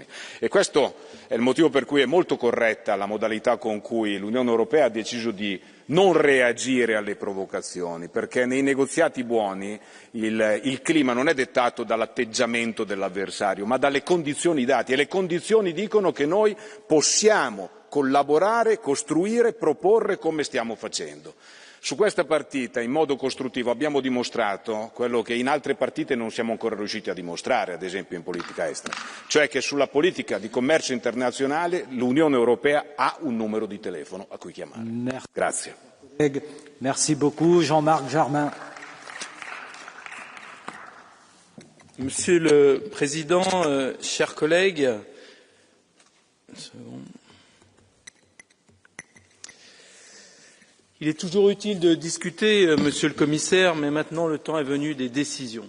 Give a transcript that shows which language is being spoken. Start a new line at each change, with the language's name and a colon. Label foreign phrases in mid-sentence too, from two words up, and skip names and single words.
Italian: E questo è il motivo per cui è molto corretta la modalità con cui l'Unione Europea ha deciso di non reagire alle provocazioni, perché nei negoziati buoni il clima non è dettato dall'atteggiamento dell'avversario, ma dalle condizioni date, e le condizioni dicono che noi possiamo collaborare, costruire, proporre come stiamo facendo. Su questa partita, in modo costruttivo, abbiamo dimostrato quello che in altre partite non siamo ancora riusciti a dimostrare, ad esempio in politica estera, cioè che sulla politica di commercio internazionale l'Unione Europea ha un numero di telefono a cui chiamare. Grazie.
French: Merci beaucoup, Jean-Marc Jarmin. Monsieur le Président, chers collègues, il est toujours utile de discuter, Monsieur le Commissaire, mais maintenant le temps est venu des décisions.